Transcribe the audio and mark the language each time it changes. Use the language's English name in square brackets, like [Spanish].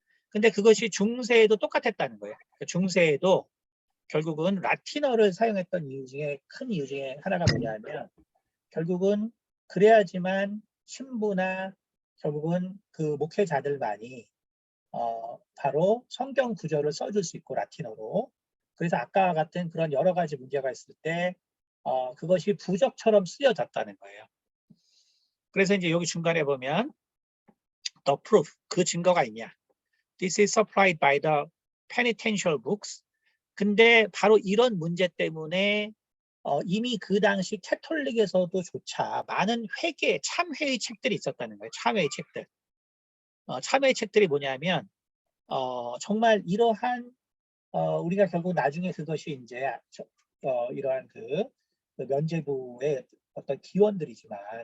[Korean] 근데 그것이 중세에도 똑같았다는 거예요. 중세에도 결국은 라틴어를 사용했던 이유 중에 큰 이유 중에 하나가 뭐냐면 결국은 그래야지만 신부나 결국은 그 목회자들만이 바로 성경 구절을 써줄 수 있고 라틴어로. 그래서 아까 같은 그런 여러 가지 문제가 있을 때 그것이 부적처럼 쓰여졌다는 거예요. 그래서 이제 여기 중간에 보면 [English] the proof, [Korean] 그 증거가 있냐. [English] This is supplied by the penitential books. [Korean] 근데 바로 이런 문제 때문에 이미 그 당시 캐톨릭에서도 조차 많은 회개, 참회의 책들이 있었다는 거예요. 참회의 책들. 참회의 책들이 뭐냐면 정말 이러한 우리가 결국 나중에 그것이 이제 이러한 그 면죄부의 어떤 기원들이지만